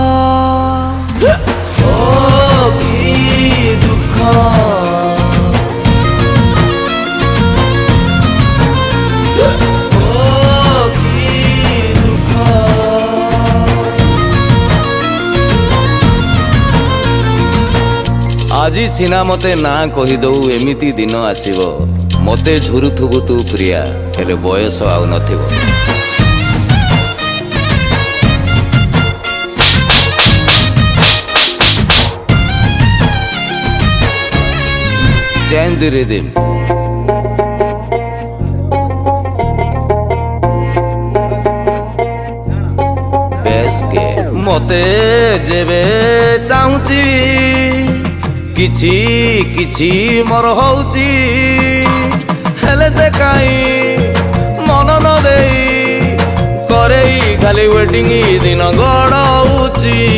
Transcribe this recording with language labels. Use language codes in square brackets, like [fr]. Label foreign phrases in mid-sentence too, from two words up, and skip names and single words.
[or] ଓ କି ଦୁଃଖ ଓ କି ଦୁଃଖ ଆଜି ସିନା ମତେ ନା କହିଦଉ ଏମିତି ଦିନ ଆସିବ ମତେ ଝୁରୁଥିବୁ ତୁ ପ୍ରିୟା ହେଲେ ବୟସ ଆଉ ନଥିବ [en] Change the rhythm [or] ମତେ ଯେବେ ଚାହୁଁଛି କିଛି କିଛି ମୋର ହଉଛି ହେଲେ ସେ କାହିଁ ମନ ନ ଦେଇ କରେଇ ଖାଲି ୱେଟିଂ ଦିନ ଗଡ଼ଉଛି